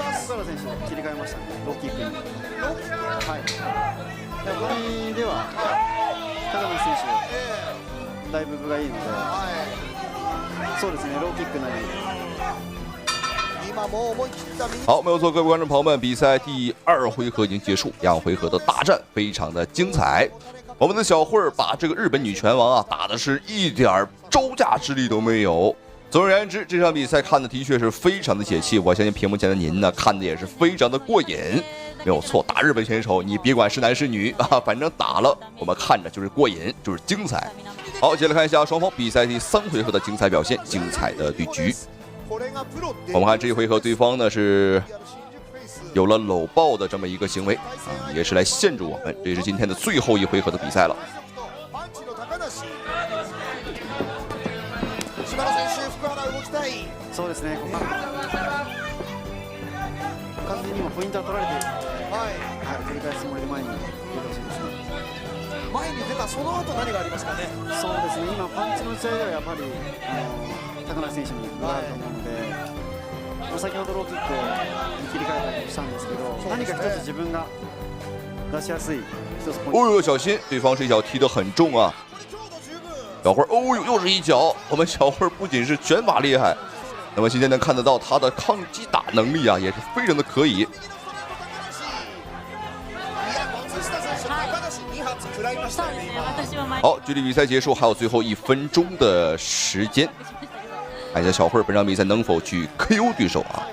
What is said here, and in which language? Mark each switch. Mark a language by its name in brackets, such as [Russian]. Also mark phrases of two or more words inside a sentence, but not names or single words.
[Japanese] 福原選手切り替えましたね、ローキックに。はい。でも前では高野選手だいぶ分がいいので、そうですね、ローキックなり。 [Chinese] 好，没有错，各位观众朋友们，比赛第2回合已经结束，两回合的大战非常的精彩。我们的小慧儿把这个日本女拳王啊打的是一点招架之力都没有。总而言之，这场比赛看的的确是非常的解气，我相信屏幕前的您呢看的也是非常的过瘾。没有错，打日本选手，你别管是男是女啊，反正打了我们看着就是过瘾，就是精彩。好，接着看一下双方比赛第3回合的精彩表现，精彩的对局。我们看这一回合，对方呢是有了搂抱的这么一个行为啊，也是来限制我们。这是今天的最后一回合的比赛了。 [Japanese] そうですね。完全に今ポイントは取られているので、取り返すつもりで前に出てほしいですね。前に出たその後何がありますかね。そうですね。今パンチの打ち合いではやっぱり高梨選手に分があると思うので、先ほどローキックに切り替えたりしたんですけど、何か一つ自分が出しやすい一つポイント。 [Chinese] 哦呦，小心，对方这一脚踢得很重啊！小慧，哦呦，又是一脚。我们小慧不仅是拳法厉害，那么今天能看得到她的抗击打能力啊，也是非常的可以。好，距离比赛结束还有最后1分钟的时间，看一下小慧本场比赛能否去 KO 对手啊？